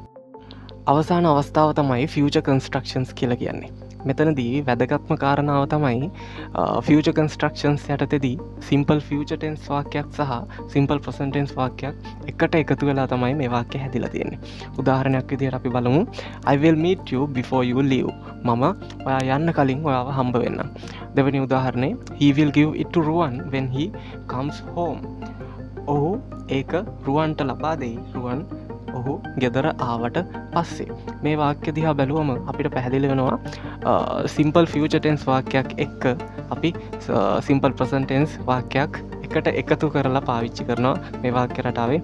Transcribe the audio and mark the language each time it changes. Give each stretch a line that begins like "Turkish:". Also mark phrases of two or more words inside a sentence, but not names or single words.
Sinhala: අවසාන අවස්ථාව තමයි
English: future constructions
Sinhala: කියලා කියන්නේ. මෙතනදී වැදගත්ම කාරණාව තමයි
English: future constructions
Sinhala: යටතේදී
English: simple future tense
Sinhala: වාක්‍යයක් සහ
English: simple present tense
Sinhala: වාක්‍යයක් එකට එකතු වෙලා තමයි මේ වාක්‍ය හැදිලා තියෙන්නේ. උදාහරණයක් විදිහට අපි බලමු
English: I will meet you before you leave.
Sinhala: මම ඔයා යන්න කලින් ඔයාව හම්බ වෙන්නම්. දෙවෙනි උදාහරණේ
English: he will give it to Ruwan when he comes home.
Sinhala: ඔහු ඒක රුවන්ට ලබා දෙයි. රුවන් ඔහු ගෙදර ආවට පස්සේ. මේ වාක්‍ය දිහා බැලුවම අපිට පැහැදිලි වෙනවා
English: simple future tense
Sinhala: වාක්‍යයක් එක්ක අපි
English: simple present tense
Sinhala: වාක්‍යයක් එකට එකතු කරලා පාවිච්චි කරනවා මේ වාක්‍ය රටාවේ.